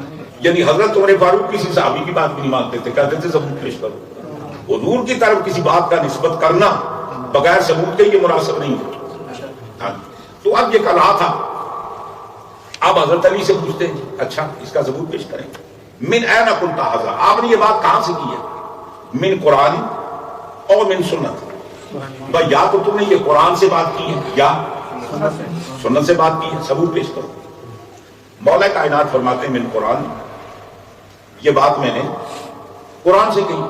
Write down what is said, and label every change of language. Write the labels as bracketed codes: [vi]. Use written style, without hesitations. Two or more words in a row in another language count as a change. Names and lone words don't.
[ur] یعنی حضرت عمر فاروق کسی صحابی کی بات بھی نہیں مانتے تھے، کہتے تھے ثبوت پیش کرو۔ حضور کی طرف کسی بات کا نسبت کرنا بغیر ثبوت کے یہ مناسب نہیں ہے۔ تو اب یہ کہا تھا، اب حضرت علی سے پوچھتے ہیں اچھا اس کا ثبوت پیش کریں، [ar] من این کنت ھذا، [ur] آپ نے یہ بات کہاں سے کی ہے؟ [ar] من قرآن [ur] اور [ar] من سنت، [ur] بھائی یا تو تم نے یہ قرآن سے بات کی ہے یا سنت سے بات کی ہے، ثبوت پیش کرو۔ مولا کائنات فرماتے ہیں [ar] من قرآن، [ur] یہ بات میں نے قرآن سے کہی۔